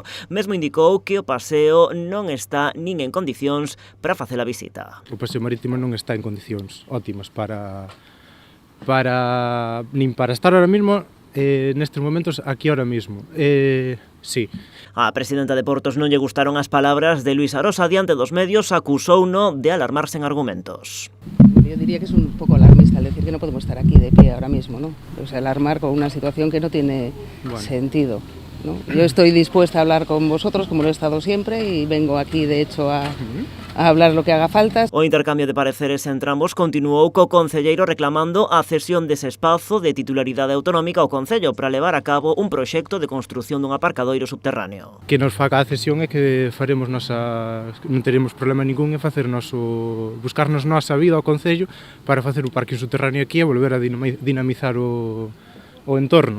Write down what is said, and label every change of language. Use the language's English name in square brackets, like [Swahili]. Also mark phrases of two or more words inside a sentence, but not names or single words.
[Galician] Mesmo indicou que o paseo non está nin en condicións para facer a visita. O paseo marítimo non está en condicións óptimas nin para estar [Spanish] ahora mismo [Galician] nestes momentos aquí [Spanish] ahora mismo. [Galician] Sí. A presidenta de Portos non lle gustaron as palabras de Luís Arosa diante dos medios, acusouno de alarmarse en argumentos. [Spanish] Yo diría que es un poco alarmista, decir que no podemos estar aquí de pie ahora mismo, ¿no? O sea, alarmar con una situación que no tiene sentido, ¿no? Yo estoy dispuesta a hablar con vosotros, como lo he estado siempre, y vengo aquí, de hecho, a hablar lo que haga falta. [Galician] O intercambio de pareceres entre ambos continuou co concelleiro reclamando a cesión dese espazo de titularidade autonómica ao Concello para levar a cabo un proxecto de construción dun aparcadoiro subterráneo. Que nos faga a cesión é que faremos non teremos problema ningún en facer buscarnos nosa vida ao Concello para facer o parque subterráneo aquí e volver a dinamizar o entorno.